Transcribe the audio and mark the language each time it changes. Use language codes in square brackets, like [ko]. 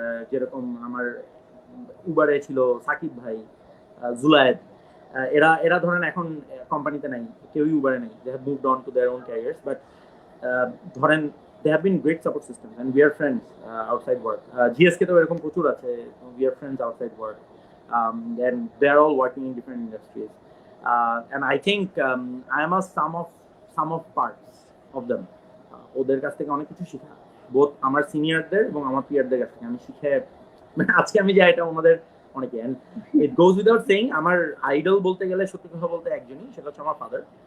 [bn] যেরকম আমার উবারে ছিল সাকিব ভাই, জুলায়েদ, এরা ধরেন এখন কোম্পানিতে নাই, কেউই উবারে নাই, [en] They have moved on to their own careers, but ধরেন they have been great support systems, and we are friends outside work. GSK তো এরকম প্রচুর আছে, we are friends outside work, and they are all working in different industries, and I think I am a sum of parts of them. [bn] ওদের কাছ থেকে অনেক কিছু শেখা, বোথ আমার সিনিয়রদের এবং আমার পিয়ারদের কাছ থেকে আমি শিখে মানে আজকে আমি যাই, এটা ওনাদের অনেকে। [en] and it goes without saying, [bn] আমার আইডল বলতে গেলে সত্যি কথা বলতে একজনই, সেটা হচ্ছে আমার ফাদার।